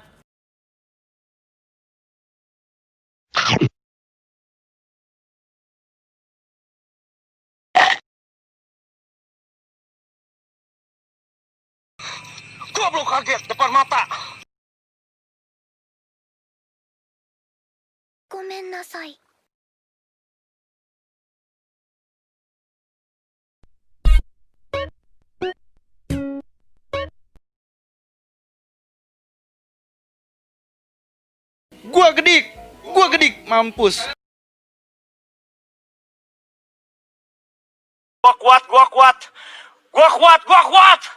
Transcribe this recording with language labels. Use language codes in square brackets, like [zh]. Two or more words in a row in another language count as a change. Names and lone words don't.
[id] Goblok kaget depan mata. [ja] ごめんなさい。 [id] Gua gedik, mampus. Gua kuat.